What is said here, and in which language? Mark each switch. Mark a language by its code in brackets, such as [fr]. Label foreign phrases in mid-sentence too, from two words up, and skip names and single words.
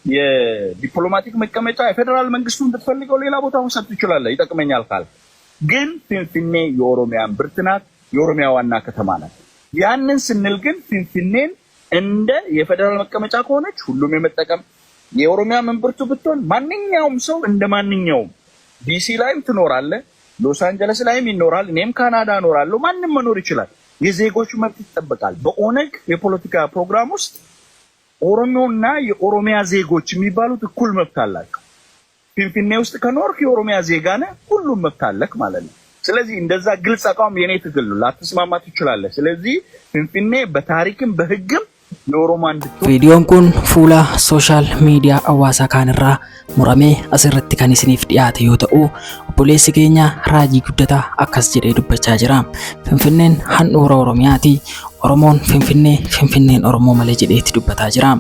[am] የዲፕሎማቲክ መቀመጫ የፌደራል መንግስቱን ብትፈልገው ሌላ ቦታ መውሰድ ትችላለህ፣ ይጠቅመኛል ካል። ግን ፊንፊኔ የኦሮሚያ እምብርት ናት፣ የኦሮሚያ ዋና ከተማ ናት። ያንን ስንል ግን ፊንፊኔን እንደ የፌደራል መቀመጫ ከሆነች ሁሉም የመጠቀም የኦሮሚያ መንበርቱ ብትሆን ማንኛውም ሰው እንደ ማንኛውም ዲሲ ላይም ትኖራለህ፣ ሎስ አንጀለስ ላይም ይኖራል፣ እኔም ካናዳ እኖራለሁ፣ ማንም መኖር ይችላል። የዜጎች መብት ይጠበቃል። በኦነግ የፖለቲካ ፕሮግራም ውስጥ ኦሮሞና የኦሮሚያ ዜጎች የሚባሉት እኩል መብት አላቸው። ፊንፊኔ ውስጥ ከኖርክ የኦሮሚያ ዜጋ ነህ፣ ሁሉም መብት አለክ ማለት ነው። ስለዚህ እንደዛ ግልጽ አቋም የኔ ትግል ነው። ላትስማማ ትችላለህ። ስለዚህ ፊንፊኔ በታሪክም በህግም [om] Viidiyoon kun fuula sooshaal miidiyaa hawaasaa kaanirraa muramee asirratti kan isiniif dhiyaate yoo ta'u, obboleessi keenya Raajii Guddataa akkas jedhee dubbachaa jira. Finfinneen handhuura Oromiyaati. Oromoon Finfinnee, Finfinneen Oromoo malee jedheetti dubbataa jira.